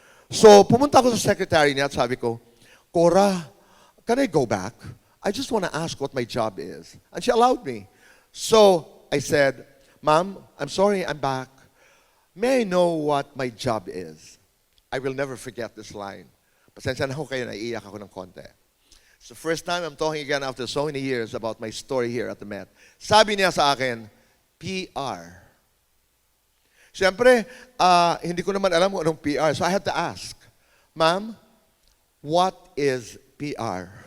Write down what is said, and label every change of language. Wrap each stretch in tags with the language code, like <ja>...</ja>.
<tl>So, pumunta ako sa secretary niya at sabi ko, Cora,</tl> <en>can I go back? I just want to ask what my job is. And she allowed me. So, I said, ma'am, I'm sorry, I'm back. May I know what my job is? I will never forget this line.</en> <tl>Pasensya na ako kayo, naiiyak ako ng konti.</tl> <en>It's the first time I'm talking again after so many years about my story here at the Met.</en> <tl>Sabi niya sa akin, PR. Siyempre, hindi ko naman alam kung anong PR.</tl> <en>So I had to ask, ma'am, what is PR.</en>